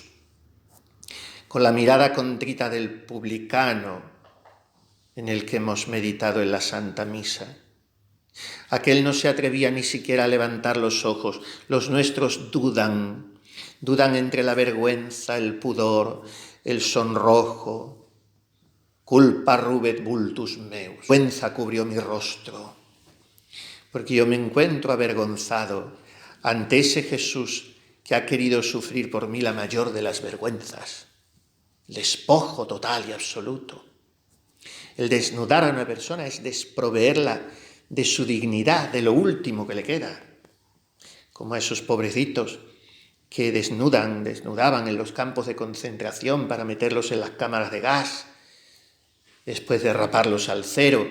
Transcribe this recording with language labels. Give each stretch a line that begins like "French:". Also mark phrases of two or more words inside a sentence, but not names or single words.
Spanish: Con la mirada contrita del publicano en el que hemos meditado en la Santa Misa. Aquel no se atrevía ni siquiera a levantar los ojos. Los nuestros dudan entre la vergüenza, el pudor, el sonrojo.
Latin: Culpa rubet vultus meus.
Spanish: Vergüenza cubrió mi rostro, porque yo me encuentro avergonzado ante ese Jesús que ha querido sufrir por mí la mayor de las vergüenzas, el despojo total y absoluto. El desnudar a una persona es desproveerla de su dignidad, de lo último que le queda, como a esos pobrecitos que desnudaban en los campos de concentración para meterlos en las cámaras de gas, después de raparlos al cero.